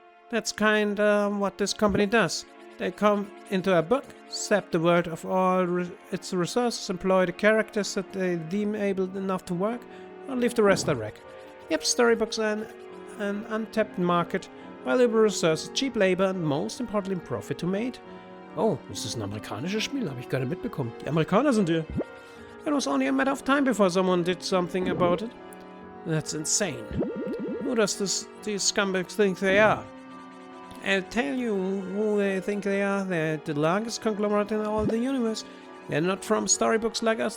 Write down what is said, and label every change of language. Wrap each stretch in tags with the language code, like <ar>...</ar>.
<en>That's kinda what this company does. They come into a book, sap the world of all its resources, employ the characters that they deem able enough to work, or leave the rest a wreck. Yep, storybooks are an untapped market, valuable resources, cheap labor, and most importantly, profit to made.</en> <de>Oh, ist das ein amerikanisches Spiel? Habe ich gar nicht mitbekommen. Die Amerikaner sind hier.</de> <en>It was only a matter of time before someone did something about it. That's insane. Who does these scumbags think they are? I'll tell you who they think they are. They're the largest conglomerate in all the universe. They're not from storybooks like us.</en>